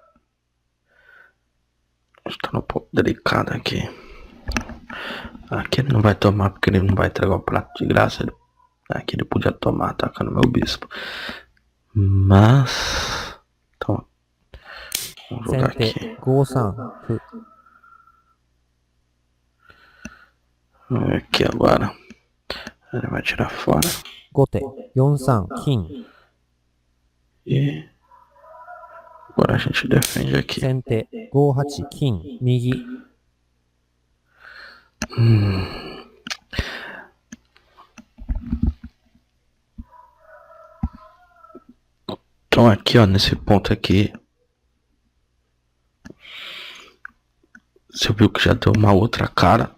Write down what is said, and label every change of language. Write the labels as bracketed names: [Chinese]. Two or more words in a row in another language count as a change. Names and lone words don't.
[Portuguese] Está um pouco delicado aqui. Aqui ele não vai tomar porque ele não vai entregar o prato de graça. Aqui ele podia tomar atacando meu bispo. Mas. Então. Vamos [Japanese] 先 [Portuguese] jogar [Japanese] 手 [Portuguese] aqui. [Japanese] 5三歩 [Portuguese] Vamos ver aqui agora. Ele vai tirar fora. [Japanese] 後手4三金 [Portuguese] E. Agora a gente defende aqui. [Japanese] 先手5八金右 [Portuguese] Então aqui, ó, nesse ponto aqui. Você viu que já deu uma outra cara.